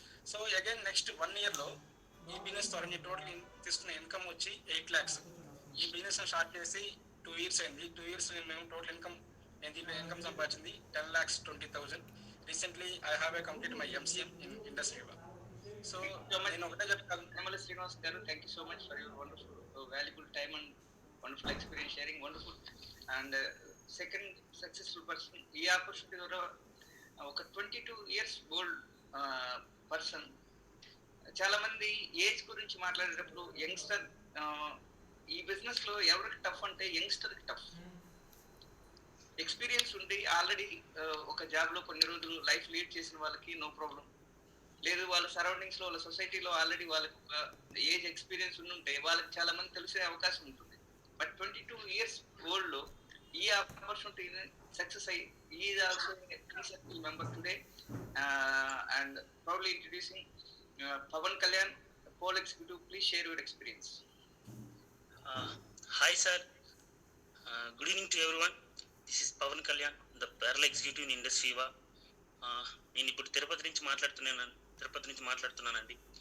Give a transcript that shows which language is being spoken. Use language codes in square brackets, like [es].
[te] So again next 1 year లో ఈ business ద్వారా నేను టోటల్ తీసుకున్న ఇన్కమ్ వచ్చి 8 lakhs. ఈ బిజినెస్ స్టార్ట్ చేసి 2 years అయింది. 2 years మేము టోటల్ ఇన్కమ్ నేను దీంట్లో ఇన్కమ్ సంపాదించింది 10,20,000. [en] Recently I have complete my MCM in industry. [te] So నేను ఒకటే చెప్తాను, [en] Namala Srinivas garu, thank you so much for your wonderful, valuable time and wonderful experience sharing. Wonderful. And second successful person, [te] ఈ opportunity ద్వారా ఒక [en] 22 years old person. [te] చాలా మంది age గురించి మాట్లాడేటప్పుడు యంగ్స్టర్, ఈ బిజినెస్ లో ఎవరికి టఫ్ అంటే యంగ్స్టర్ కి టఫ్. ఎక్స్పీరియన్స్ ఉండి ఆల్రెడీ ఒక జాబ్ లో కొన్ని రోజులు లైఫ్ లీడ్ చేసిన వాళ్ళకి నో ప్రాబ్లం లేదు. వాళ్ళ సరౌండింగ్స్ లో, వాళ్ళ సొసైటీలో ఆల్రెడీ వాళ్ళకి ఒక ఏజ్ ఎక్స్పీరియన్స్ ఉంటే వాళ్ళకి చాలా మంది తెలిసే అవకాశం ఉంటుంది. [en] but 22 years old [te] లో ఈ ఆపర్చునిటీని సక్సెస్ అయ్యి [en] Is also successful member today and proudly introducing Pavan Kalyan, call executive. Please share your experience. Hi sir, good evening to everyone. This is Pavan Kalyan, the parallel executive in Indus Viva. [te] నేను ఇప్పుడు తిరుపతి నుంచి మాట్లాడుతున్నానండి.